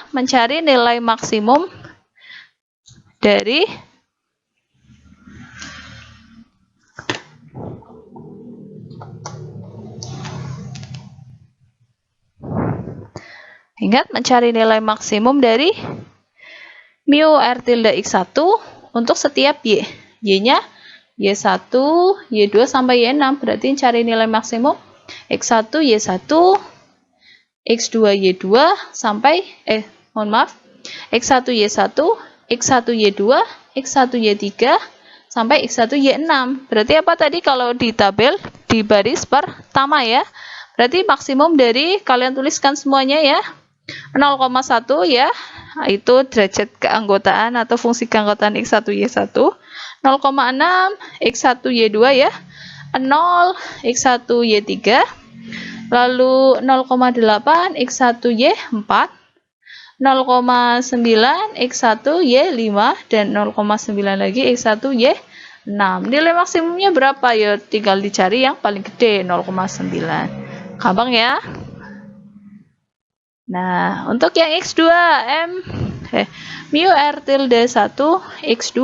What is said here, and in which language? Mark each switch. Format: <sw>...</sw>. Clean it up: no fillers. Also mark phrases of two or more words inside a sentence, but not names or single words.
<id>Mencari nilai maksimum dari mencari nilai maksimum dari mu R tilde X1 untuk setiap Y. Y-nya Y1, Y2 sampai Y6. Berarti cari nilai maksimum X1, Y1, X2, Y2 sampai X1Y1, X1Y2, X1Y3, sampai X1Y6. Berarti apa tadi kalau di tabel di baris pertama ya? Berarti maksimum dari kalian tuliskan semuanya ya. 0,1 ya, itu derajat keanggotaan atau fungsi keanggotaan X1Y1. 0,6 X1Y2 ya. 0 X1Y3. Lalu 0,8 X1Y4. 0,9 X1Y5 dan 0,9 lagi X1Y6. Nilai maksimumnya berapa ya? Tinggal dicari yang paling gede 0,9. Gampang ya? Nah, untuk yang X2 mu R tilde 1 X2.</id>